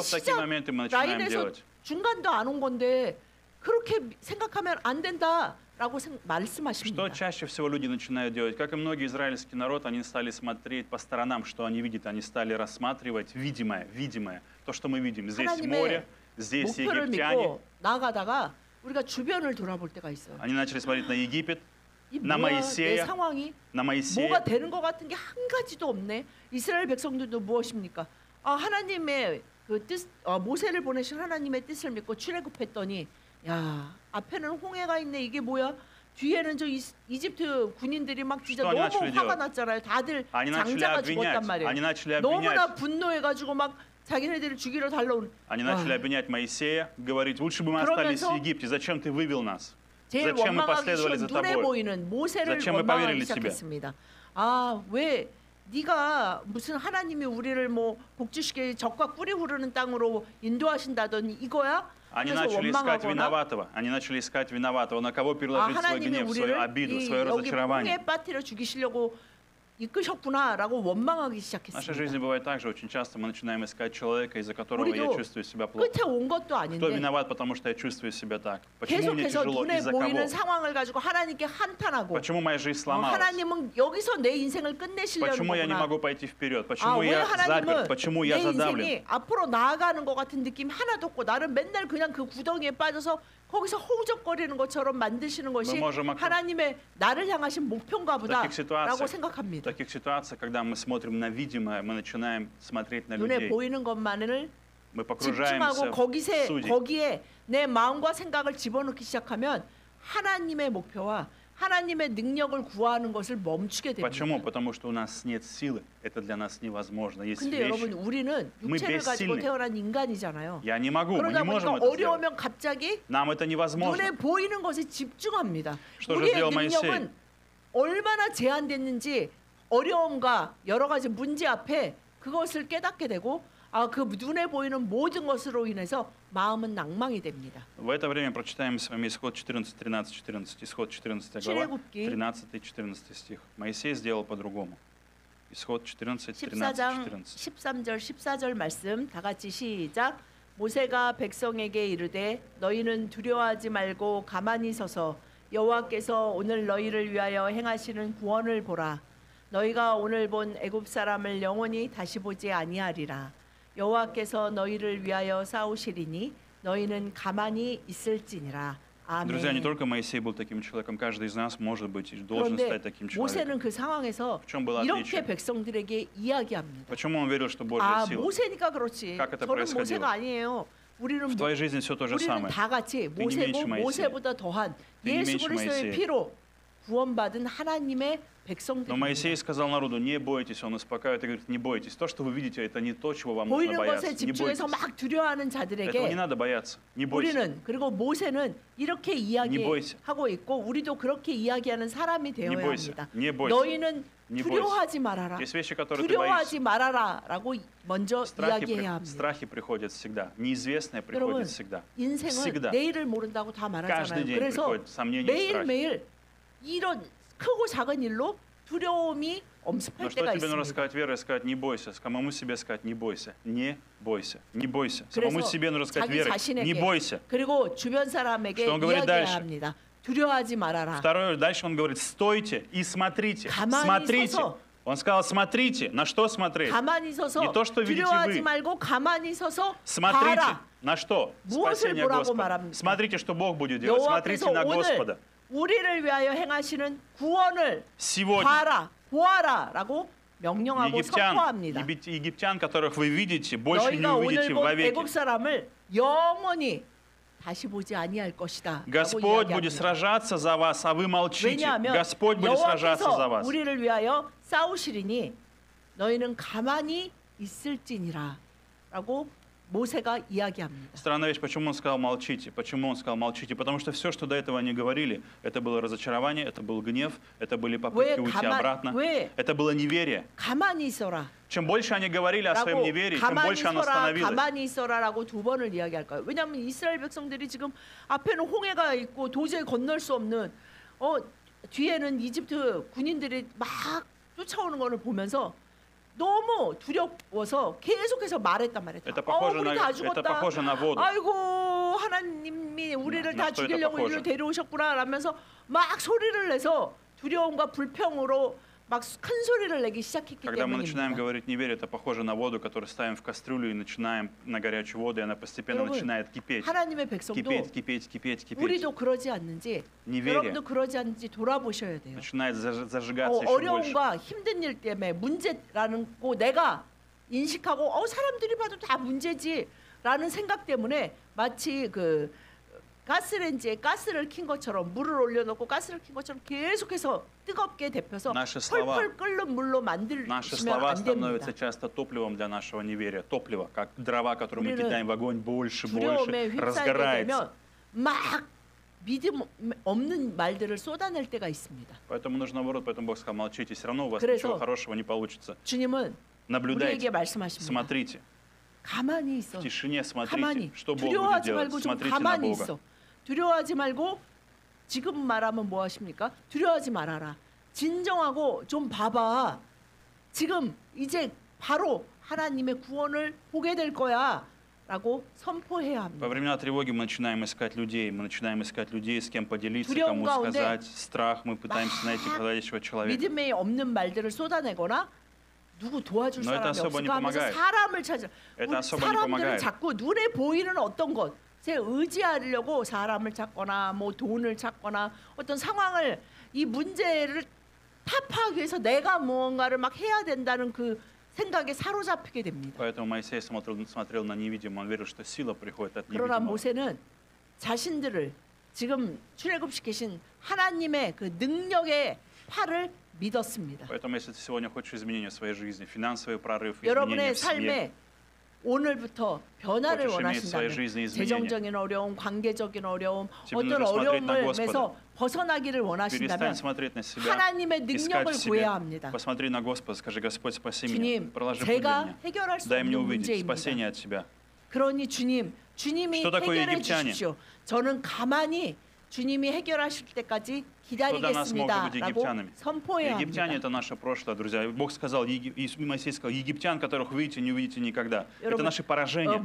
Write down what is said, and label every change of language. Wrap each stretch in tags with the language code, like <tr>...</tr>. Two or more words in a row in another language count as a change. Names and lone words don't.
<ru>Что в такие</ru> <ko>시작</ko> <ru>моменты мы начинаем</ru> <ko>라인에서</ko> <ru>делать?</ru> <ko>중간도 안 온 건데 그렇게 생각하면 안 된다라고</ko> <ru>Что</ru> <ko>말씀하십니다.</ko> <ru>чаще всего люди начинают делать? Как и многие израильский народ, они стали смотреть по сторонам, что они видят. Они стали рассматривать видимое. То, что мы видим. Здесь море,</ru> <ko>하나님의</ko> <ru>здесь</ru> <ko>목표를</ko> <ru>египтяне.</ru> <ko>믿고 나가다가 우리가 주변을 돌아볼 때가 있어요.</ko> <ru>Они начали смотреть на Египет,</ru> <ko>이 나 뭐야, 내 모이세야, 상황이</ko> <ru>на Моисея.</ru> <ko>뭐가 되는 것 같은 게 한 가지도 없네. 이스라엘 백성들도 무엇입니까? 하나님의 그 뜻, 모세를 보내신 하나님의 뜻을 믿고 출애굽했더니 야 앞에는 홍해가 있네. 이게 뭐야? 뒤에는 저 이집트 군인들이 막 진짜</ko> <ru>Что они</ru> <ko>너무</ko> <ru>начали</ru> <ko>화가</ko> <ru>делать?</ru> <ko>났잖아요. 다들</ko> <ru>Они начали</ru> <ko>장자가</ko> <ru>обвинять.</ru> <ko>죽었단 말이에요.</ko> <ru>Они начали</ru> <ko>너무나</ko> <ru>обвинять.</ru> <ko>분노해가지고 막 자기네들을 죽이러 달려온.</ko> <ru>Они начали обвинять Моисея, говорить, лучше бы мы остались в</ru> <ko>그러면서</ko> <ru>Египте. Зачем ты вывел нас?</ru> <ko>제일</ko> <ru>Зачем мы</ru> <ko>원망하기</ko> <ru>последовали</ru> <ko>쉬운</ko> <ru>за</ru> <ko>눈에</ko> <ru>тобой?</ru> <ko>보이는 모세를</ko> <ru>Зачем мы</ru> <ko>원망하기</ko> <ru>поверили тебе?</ru> <ko>시작했습니다. 왜 네가 무슨 하나님이 우리를 뭐 복주시게 적과 꿀이 흐르는 땅으로 인도하신다더니 이거야?</ko> <ru>Они</ru> <ko>그래서</ko> <ru>начали искать</ru> <ko>원망하거나</ko> <ru>виноватого. Они начали искать виноватого. На кого переложить свой</ru> <ko>하나님이</ko> <ru>гнев, свою</ru> <ko>우리를</ko> <ru>обиду, свое</ru> <ko>여기</ko> <ru>разочарование.</ru> <ko>홍해 빠뜨려 죽이시려고 이끄셨구나라고 원망하기</ko> <ru>В нашей</ru> <ko>시작했습니다.</ko> <ru>жизни бывает так же. Очень часто мы начинаем искать человека, из-за которого я</ru> <ko>우리도</ko> <ru>чувствую себя плохо.</ru> <ko>끝에 온 것도</ko> <ru>Кто</ru> <ko>아닌데</ko> <ru>виноват, потому что я чувствую себя так? Почему мне</ru> <ko>계속해서</ko> <ru>тяжело?</ru> <ko>눈에</ko> <ru>Из-за кого?</ru> <ko>보이는 상황을 가지고 하나님께 한탄하고</ko> <ru>Почему моя жизнь сломалась?</ru> <ko>하나님은 여기서 내 인생을 끝내시려는</ko> <ru>Почему я не</ru> <ko>거구나.</ko> <ru>могу пойти вперед? Почему</ru> <ko>왜</ko> <ru>я заперт?</ru> <ko>하나님은</ko> <ru>Почему</ru> <ko>내</ko> <ru>я задавлен?</ru> <ko>인생이 앞으로 나아가는 것 같은 느낌이 하나도 없고 나는 맨날 그냥 그 구덩이에 빠져서 거기서 허우적거리는 것처럼 만드시는 것이</ko> <ru>Мы можем</ru> <ko>하나님의 나를 향하신 목표인가 보다라고</ko> <ru>таких ситуациях, в</ru> <ko>생각합니다.</ko> <ru>таких ситуациях, когда мы смотрим на видимое, мы начинаем смотреть на</ru> <ko>눈에</ko> <ru>людей.</ru> <ko>보이는 것만을</ko> <ru>Мы</ru> <ko>집중하고</ko> <ru>погружаемся в судей.</ru> <ko>거기에 내 마음과 생각을 집어넣기 시작하면 하나님의 목표와 하나님의 능력을 구하는 것을 멈추게</ko> <ru>Почему?</ru> <ko>됩니다.</ko> <ru>Потому что у нас нет силы. Это для нас невозможно. Есть</ru> <ko>근데 여러분</ko> <ru>вещи.</ru> <ko>우리는</ko> <ru>Мы</ru> <ko>육체를 가지고</ko> <ru>бессильны.</ru> <ko>태어난 인간이잖아요.</ko> <ru>Я не могу, мы</ru> <ko>그러다</ko> <ru>не можем</ru> <ko>보니까</ko> <ru>это сделать.</ru> <ko>어려우면 갑자기</ko> <ru>Нам это невозможно.</ru> <ko>눈에 보이는 것에 집중합니다.</ko> <ru>Что же</ru> <ko>우리의</ko> <ru>сделал</ru> <ko>능력은 얼마나 제한됐는지 어려움과 여러 가지 문제 앞에 그것을 깨닫게 되고 그 눈에 보이는 모든 것으로 인해서 마음은 낭망이 됩니다.</ko> <ru>В это время прочитаем с вами исход 14, 13, 14. Исход 14 глава,</ru> <ko>출애굽기</ko> <ru>13-14 стих. Моисей сделал по-другому. Исход 14, 13,</ru> <ko>14장</ko> <ru>14.</ru> <ko>13절 14절 말씀 다 같이 시작. 모세가 백성에게 이르되 너희는 두려워하지 말고 가만히 서서 여호와께서 오늘 너희를 위하여 행하시는 구원을 보라. 너희가 오늘 본 애굽 사람을 영원히 다시 보지 아니하리라. 여호와께서 너희를 위하여 싸우시리니 너희는 가만히 있을지니라.</ko> <ru>Друзья, не</ru> <ko>아멘.</ko> <ru>только Моисей был таким человеком, каждый из нас может быть и должен</ru> <ko>그런데</ko> <ru>стать таким человеком.</ru> <ko>모세는 그 상황에서</ko> <ru>В чем было</ru> <ko>이렇게</ko> <ru>отличие?</ru> <ko>백성들에게 이야기합니다.</ko> <ru>Почему он верил, что Божья сила?</ru> <ko>모세니까 그렇지.</ko> <ru>Как это</ru> <ko>저는</ko> <ru>происходило?</ru> <ko>모세가 아니에요. 우리는</ko> <ru>В твоей жизни все то же</ru> <ko>우리는</ko> <ru>самое.</ru> <ko>다 같이</ko> <ru>Ты не меньше</ru> <ko>모세고</ko> <ru>Моисея.</ru> <ko>모세보다 더한</ko> <ru>Ты не</ru> <ko>예수</ko> <ru>меньше</ru> <ko>그리스도의</ko> <ru>Моисея.</ru> <ko>피로 구원받은 하나님의</ko> <ru>Но</ru> <ko>백성들입니다.</ko> <ru>Моисей сказал народу, не бойтесь, он успокаивает и говорит, не бойтесь. То, что вы видите, это не то, чего вам нужно</ru> <ko>보이는</ko> <ru>бояться.</ru> <ko>것에</ko> <ru>Не</ru> <ko>집중해서</ko> <ru>бойтесь.</ru> <ko>막 두려워하는</ko> <ru>Этого не</ru> <ko>자들에게</ko> <ru>надо бояться. Не бойся.</ru> <ko>우리는 그리고 모세는 이렇게</ko> <ru>Не бойся.</ru> <ko>이야기하고 있고 우리도 그렇게 이야기하는 사람이</ko> <ru>Не</ru> <ko>되어야</ko> <ru>бойся.</ru> <ko>합니다.</ko> <ru>Не бойся.</ru> <ko>너희는</ko> <ru>Не</ru> <ko>두려워하지 말아라.</ko> <ru>Есть вещи, которые ты</ru> <ko>두려워하지</ko> <ru>боишься.</ru> <ko>말아라라고 먼저 이야기해야 합니다.</ko> <ru>Страхи приходят всегда. Неизвестное</ru> <ko>여러분,</ko> <ru>приходит всегда.</ru> <ko>인생은</ko> <ru>всегда.</ru> <ko>내일을 모른다고 다</ko> <ru>Каждый</ru> <ko>말하잖아요.</ko> <ru>день</ru> <ko>그래서</ko> <ru>приходят сомнения и страхи.</ru> <ko>매일매일 이런 크고 작은 일로 두려움이</ko> <ru>Но</ru> <ko>엄습할</ko> <ru>что</ru> <ko>때가</ko> <ru>тебе нужно</ru> <ko>있습니다.</ko> <ru>сказать верой? Сказать не бойся. Самому себе сказать не бойся. Не бойся. Не бойся. Самому</ru> <ko>그래서</ko> <ru>себе нужно сказать</ru> <ko>자기</ko> <ru>верой. Не</ru> <ko>자신에게</ko> <ru>бойся.</ru> <ko>그리고 주변 사람에게</ko> <ru>Что он говорит</ru> <ko>이야기해야</ko> <ru>дальше?</ru> <ko>합니다. 두려워하지 말아라.</ko> <ru>Второе, дальше он говорит, стойте и смотрите.</ru> <ko>가만히</ko> <ru>Смотрите.</ru> <ko>서서.</ko> <ru>Он сказал, смотрите. На что смотреть?</ru> <ko>가만히 서서</ko> <ru>Не то, что видите</ru> <ko>두려워하지</ko> <ru>вы.</ru> <ko>말고 가만히 서서</ko> <ru>Смотрите.</ru> <ko>봐라.</ko> <ru>На что?</ru> <ko>무엇을</ko> <ru>Спасение</ru> <ko>보라고</ko> <ru>Господа.</ru> <ko>말합니까?</ko> <ru>Смотрите, что Бог будет делать.</ru> <ko>여호와께서</ko> <ru>Смотрите на</ru> <ko>오늘</ko> <ru>Господа.</ru> <ko>우리를 위하여 행하시는 구원을</ko> <ru>Сегодня</ru> <ko>봐라, 보아라라고 명령하고 선포합니다.</ko> <ru>египтян, которых вы видите, больше не</ru> <ko>너희가</ko> <ru>увидите</ru> <ko>오늘 본</ko> <ru>вовеки.</ru> <ko>애굽 사람을 영원히 다시 보지 아니할 것이다.</ko> <ru>Господь будет сражаться за вас, а вы молчите.</ru> <ko>왜냐하면</ko> <ru>Господь будет сражаться за</ru> <ko>여호와께서</ko> <ru>вас.</ru> <ko>우리를 위하여 싸우시리니 너희는 가만히 있을지니라라고 모세가 이야기합니다.</ko> <ru>Странная вещь, почему он сказал молчите? Почему он сказал молчите? Потому что все, что до этого они говорили, это было разочарование, это был гнев, это были попытки уйти обратно, это было неверие.</ru> <ko>가만히 있어라.</ko> <ru>Чем больше они говорили о своем</ru> <ko>라고</ko> <ru>неверии, тем</ru> <ko>가만히</ko> <ru>больше оно</ru> <ko>있어라,</ko> <ru>становилось.</ru> <ko>가만히 있어라라고 두 번을 이야기할 거예요. 왜냐하면 이스라엘 백성들이 지금 앞에는 홍해가 있고 도저히 건널 수 없는 뒤에는 이집트 군인들이 막 쫓아오는 것을 보면서 너무 두려워서 계속해서 말했단 말이에요.</ko> <ru>Это похоже</ru> <ko>우리 다</ko> <ru>это</ru> <ko>죽었다.</ko> <ru>похоже на воду.</ru> <ko>아이고 하나님이 우리를 나 다</ko> <ru>что это</ru> <ko>죽이려고</ko> <ru>похоже?</ru> <ko>이리로 데려오셨구나 라면서 막 소리를 내서 두려움과 불평으로 막 큰 소리를 내기 시작했기</ko> <ru>Когда мы начинаем</ru> <ko>때문입니다.</ko> <ru>говорить неверие, это похоже на воду, которую ставим в кастрюлю и начинаем на горячую воду, и она постепенно</ru> <ko>여러분,</ko> <ru>начинает кипеть.</ru> <ko>하나님의 백성도</ko> <ru>Кипеть, кипеть, кипеть, кипеть.</ru> <ko>우리도 그러지 않는지</ko> <ru>неверие</ru> <ko>여러분도 그러지 않는지 돌아보셔야 돼요.</ko> <ru>начинает зажигаться еще больше.</ru> <ko>어려움과 힘든 일 때문에 문제라는 거 내가 인식하고 사람들이 봐도 다 문제지라는 생각 때문에 마치 그 가스레인지에 가스를 킨 것처럼 물을 올려놓고 가스를 킨 것처럼 계속해서 뜨겁게 데펴서</ko> <ru>Наши слова,</ru> <ko>펄펄 끓는 물로</ko> <ru>наши</ru> <ko>만들시면</ko> <ru>слова</ru> <ko>안 됩니다.</ko> <ru>становятся часто топливом для нашего неверия. Топливо, как дрова, которое мы</ru> <ko>우리는</ko> <ru>кидаем в огонь больше,</ru> <ko>두려움에</ko> <ru>больше,</ru> <ko>휩싸이게</ko> <ru>разгорается.</ru> <ko>되면 막 믿음 없는 말들을 쏟아낼 때가 있습니다.</ko> <ru>Поэтому нужно наоборот, поэтому Бог сказал, молчите, все равно у вас</ru> <ko>그래서</ko> <ru>ничего хорошего не получится.</ru> <ko>주님은</ko> <ru>Наблюдайте,</ru> <ko>우리에게 말씀하십니다.</ko> <ru>смотрите,</ru> <ko>가만히 있어.</ko> <ru>в тишине смотрите,</ru> <ko>가만히.</ko> <ru>что Бог будет</ru> <ko>두려워하지</ko> <ru>делать.</ru> <ko>말고 좀</ko> <ru>Смотрите на</ru> <ko>가만히</ko> <ru>Бога.</ru> <ko>있어. 두려워하지 말고 지금 말하면 뭐 하십니까? 두려워하지 말아라. 진정하고 좀 봐봐. 지금 이제 바로 하나님의 구원을 보게 될 거야. 라고 선포해야 합니다.</ko> <ru>Во времена тревоги мы начинаем искать людей, с кем поделиться,</ru> <ko>두려움</ko> <ru>кому</ru> <ko>가운데</ko> <ru>сказать. Страх, мы пытаемся найти подходящего человека.</ru> <ko>믿음에 없는 말들을 쏟아내거나 누구 도와줄</ko> <ru>Но это</ru> <ko>사람이</ko> <ru>особо не</ru> <ko>없을까 하면서</ko> <ru>помогает.</ru> <ko>사람을 찾아.</ko> <ru>Это</ru> <ko>우리</ko> <ru>особо не</ru> <ko>사람들은</ko> <ru>помогает.</ru> <ko>자꾸 눈에 보이는 어떤 것에 의지하려고 사람을 찾거나 뭐 돈을 찾거나 어떤 상황을 이 문제를 타파하기 위해서 내가 무언가를 막 해야 된다는 그 생각에 사로잡히게 됩니다.</ko> <ru>Поэтому Моисей смотрел на невидимое, он верил, что сила приходит от</ru> <ko>그러나</ko> <ru>невидимого.</ru> <ko>모세는 자신들을 지금 출애굽시키신 하나님의 그 능력의 팔을 믿었습니다.</ko> <ru>Поэтому, если ты сегодня хочешь изменения в своей жизни, финансовый прорыв, изменения</ru> <ko>여러분의</ko> <ru>в семье,</ru> <ko>삶에 오늘부터 변화를</ko> <ru>хочешь иметь в своей</ru> <ko>원하신다면</ko> <ru>жизни изменения,</ru> <ko>재정적인 어려움, 관계적인 어려움, 지금 어떤</ko> <ru>нужно смотреть на</ru> <ko>어려움에서 벗어나기를 원하신다면</ko> <ru>перестань смотреть на себя,</ru> <ko>하나님의</ko> <ru>искать</ru> <ko>능력을</ko> <ru>в себе.</ru> <ko>구해야 합니다.</ko> <ru>Посмотри на Господа, скажи, Господь, спаси меня,</ru> <ko>주님,</ko> <ru>проложи путь для</ru> <ko>제가</ko> <ru>меня.</ru> <ko>해결할 수</ko> <ru>Дай мне</ru> <ko>없는</ko> <ru>увидеть</ru> <ko>문제입니다.</ko> <ru>спасение от себя.</ru> <ko>그러니 주님이</ko> <ru>Что такое</ru> <ko>해결해</ko> <ru>египтяне?</ru> <ko>주십시오. 저는 가만히 주님이 해결하실 때까지</ko> <ru>Что для нас могут быть</ru> <ko>기다리겠습니다라고</ko> <ru>египтянами?</ru> <ko>선포해야</ko> <ru>Египтяне</ru> <ko>합니다.</ko> <ru>это наше прошлое, друзья. Бог сказал, Моисей сказал, египтян, которых увидите, не увидите никогда. Это</ru> <ko>여러분,</ko> <ru>наши поражения.</ru>